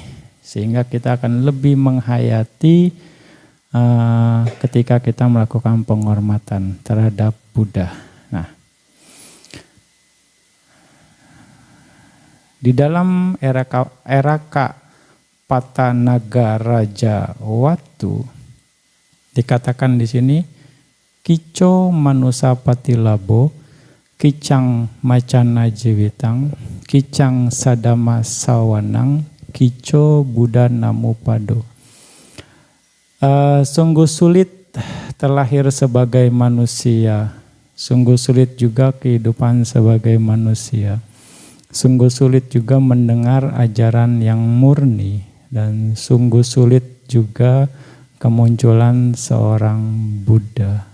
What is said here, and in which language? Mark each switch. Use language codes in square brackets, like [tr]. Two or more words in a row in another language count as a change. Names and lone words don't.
[id] Sehingga kita akan lebih menghayati ketika kita melakukan penghormatan terhadap Buddha. Nah, di dalam era Patanaga Raja Watu dikatakan di sini [pi] Kico Manusa Patilabo, Kicang Macana Jiwitang, Kicang Sadama Sawanang, Kico Buddha Namupado. [id] Sungguh sulit terlahir sebagai manusia, sungguh sulit juga kehidupan sebagai manusia. Sungguh sulit juga mendengar ajaran yang murni dan sungguh sulit juga kemunculan seorang Buddha.